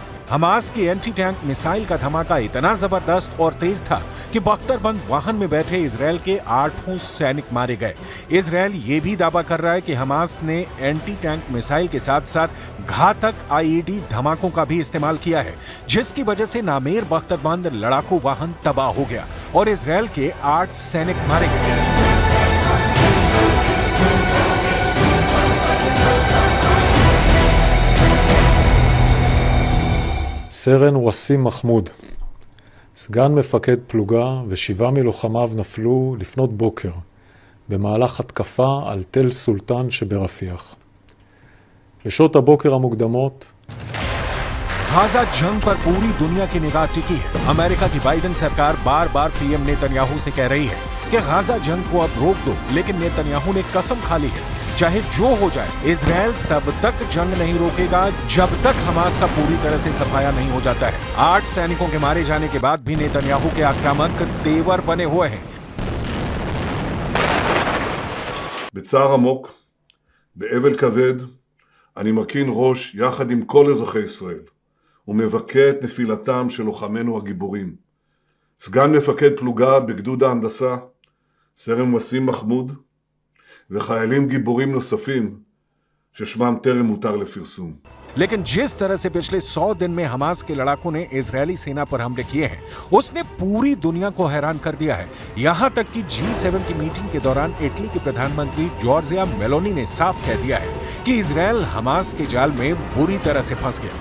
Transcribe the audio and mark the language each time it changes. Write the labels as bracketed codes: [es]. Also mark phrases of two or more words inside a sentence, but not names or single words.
[hi] हमास की [en] anti tank missile [hi] का धमाका इतना जबरदस्त और तेज था कि बख्तरबंद वाहन में बैठे इजरायल के 8 सैनिक मारे गए। इजरायल ये भी दावा कर रहा है कि हमास ने [en] anti tank missile [hi] के साथ साथ घातक आईईडी धमाकों का भी इस्तेमाल किया है, जिसकी वजह से नामेर बख्तरबंद लड़ाकू वाहन तबाह हो गया और इजरायल के 8 सैनिक मारे गए। [he] סרן וסים מחמוד, סגן מפקד פלוגה ו7 מלוחמיו נפלו לפנות בוקר במהלך התקפה על תל סולטן שברפיח. לשעות הבוקר המוקדמות [hi] गाजा जंग पर पूरी दुनिया की निगाह टिकी है। अमेरिका की बाइडेन सरकार बार बार पीएम नेतन्याहू से कह रही है कि गाजा जंग को अब रोक दो, लेकिन नेतन्याहू ने कसम खा ली है, चाहे जो हो जाए इजरायल तब तक जंग नहीं रोकेगा जब तक हमास का पूरी तरह से सफाया नहीं हो जाता है। 8 सैनिकों के मारे जाने के बाद भी नेतन्याहू के आक्रामक तेवर बने हुए हैं। [he] בצער עמוק, באבל כבד, אני מרכין ראש יחד עם כל אזרחי ישראל ומבכה את נפילתם של לוחמינו הגיבורים. סגן מפקד פלוגה בגדוד ההנדסה, סרן וסים מחמוד, וחיילים גיבורים נוספים ששמם טרם מותר לפרסום. [hi] लेकिन जिस तरह से पिछले 100 दिन में हमास के लड़ाकों ने इजरायली सेना पर हमले किए हैं, उसने पूरी दुनिया को हैरान कर दिया है। यहां तक कि G7 की मीटिंग के दौरान इटली के प्रधानमंत्री जॉर्जिया मेलोनी ने साफ कह दिया है कि इजरायल हमास के जाल में बुरी तरह से फंस गया।